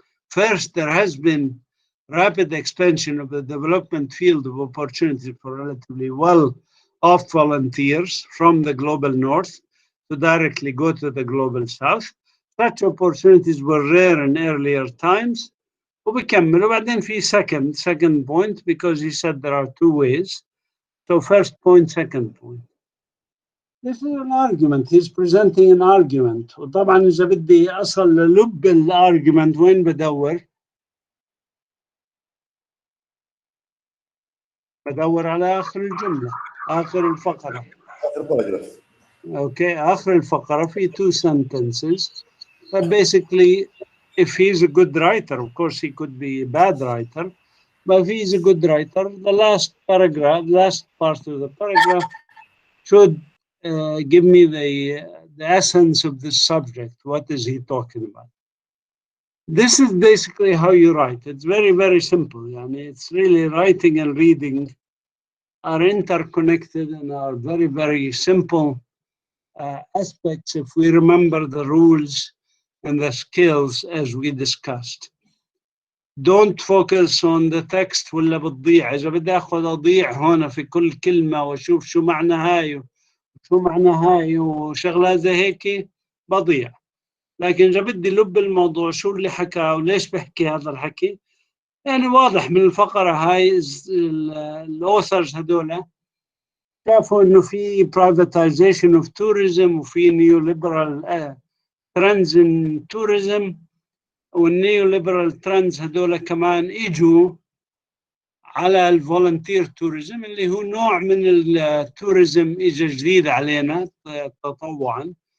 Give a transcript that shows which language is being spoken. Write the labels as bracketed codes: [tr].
[en] First, there has been rapid expansion of the development field of opportunity for relatively well-off volunteers from the global north to directly go to the global south. Such opportunities were rare in earlier times. [ar] وبكمل وبعدين في [en] second point, because he said there are two ways. So first point, second point. This is an argument. He's presenting an argument. [ar] وطبعا إذا بدي أصل للب الargument وين بدور؟ بدور على آخر الجملة، آخر الفقرة. [en] Okay, [ar] آخر الفقرة في [en] two sentences. But basically, if he's a good writer, of course he could be a bad writer, but if he's a good writer, the last paragraph, last part of the paragraph should give me the essence of this subject. What is he talking about? This is basically how you write. It's very, very simple. I mean, it's really writing and reading are interconnected and are very, very simple aspects if we remember the rules and the skills as we discussed. Don't focus on the text [ar] ولا بتضيع. إذا بدي أخذ أضيع هنا في كل كلمة وأشوف شو معنى هاي وشو معنى هاي وشغلات زي هيك بضيع. لكن إذا بدي لب الموضوع شو اللي حكى وليش بحكي هذا الحكي، يعني واضح من الفقرة هاي الأوثرز هذولا شافوا إنه في [en] privatization of tourism [ar] وفي [en] neoliberal trends in tourism، [ar] والنيوليبرال ترندز هذول كمان اجوا على الفولنتير توريزم اللي هو نوع من التوريزم اجى جديد علينا تطوعا.